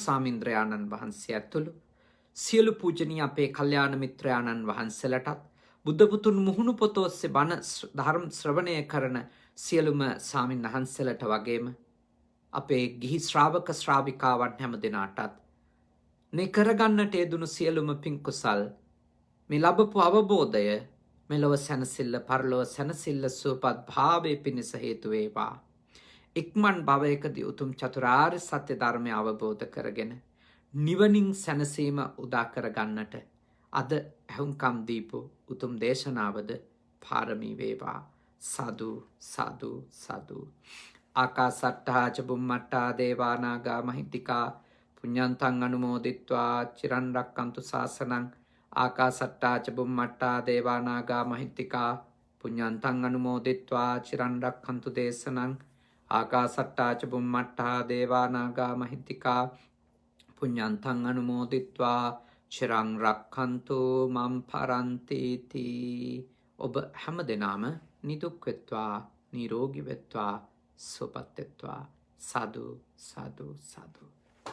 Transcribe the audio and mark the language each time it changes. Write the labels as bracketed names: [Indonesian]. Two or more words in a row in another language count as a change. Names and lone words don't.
[Sinhala] සාමින්ද්‍රයාණන් වහන්සේ ඇතුළු සියලු පූජනීය අපේ කල්යාණ මිත්‍රයාණන් වහන්සේලටත් බුද්ධ පුතුන් මුහුණු පොත ඔස්සේ බණ ධර්ම ශ්‍රවණය කරන සියලුම ස්වාමින් වහන්සේලාට වගේම අපේ ගිහි ශ්‍රාවක ශ්‍රාවිකාවන් හැම දෙනාටත් මේ කරගන්නට යෙදුණු සියලුම පින් කුසල් මේ ලැබපු අවබෝධය මෙලොව සැනසෙල්ල පරලොව සැනසෙල්ල සුවපත් භාවයේ පිණිස හේතු වේවා. ඉක්මන් භවයකදී උතුම් චතුරාර්ය සත්‍ය ධර්මය අවබෝධ කරගෙන නිවනින් සැනසීම උදා කරගන්නට අද ඇහුම්කම් දීපු උතුම් දේශනාවද පාරමී වේවා. සාදු සාදු සාදු. [Pali] ආකාසට්ටා ච බුම්මට්ටා දේවා නාග මහිත්‍තිකා පුඤ්ඤන්තං අනුමෝදිත්වා චිරන් රැක්කන්තු ශාසනං. ආකාසට්ටා ච බුම්මට්ටා දේවා නාග මහිත්‍තිකා පුඤ්ඤන්තං අනුමෝදිත්වා චිරන් රැක්කන්තු දේශනං. ආකාසට්ටා ච බුම්මට්ටා දේවා නාග මහිත්‍තිකා පුඤ්ඤන්තං අනුමෝදිත්වා චිරං රක්ඛන්තු මම් පරන්තිති. [Sinhala] ඔබ හැම දෙනාම නිදුක් වෙත්වා නිරෝගී වෙත්වා සුවපත් වෙත්වා. සාදු සාදු සාදු.